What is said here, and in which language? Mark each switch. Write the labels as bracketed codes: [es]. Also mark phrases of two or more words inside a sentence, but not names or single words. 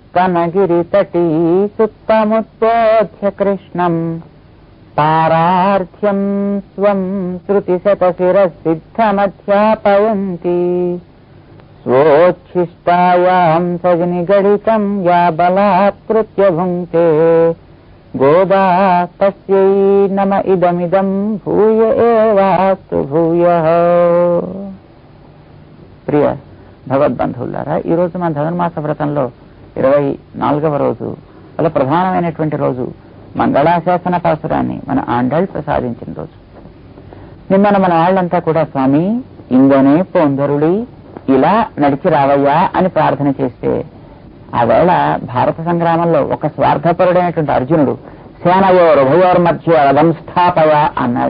[sa] स्तनगिरितटी सुप्तमुत्पोध्य कृष्णम् पारार्थ्यं स्वं श्रुतिशतशिरसिद्धमध्यापयन्ति स्वोच्छिष्टायां सजनिगणितं या बलात्कृत्य भुङ्क्ते गोदा तस्यै नम इदमिदं भूय एवास्तु भूयः. [te] ప్రియ భగవద్బంధువులారా, ఈరోజు మన ధనుర్మాస వ్రతంలో 24వ రోజు, అలా ప్రధానమైనటువంటి రోజు, మంగళాశాసన పాసురాన్ని మన ఆండాళ్ ప్రసాదించిన రోజు. నిన్న మన వాళ్ళంతా కూడా స్వామి ఇంగనే పొందరుడి ఇలా నడిచి రావయ్యా అని ప్రార్థన చేస్తే, ఆ వేళ భారత సంగ్రామంలో ఒక స్వార్థపరుడైనటువంటి అర్జునుడు [sa] సేనయోర్ ఉభయోర్ మధ్య రథం స్థాపయ [te] అన్నాడు.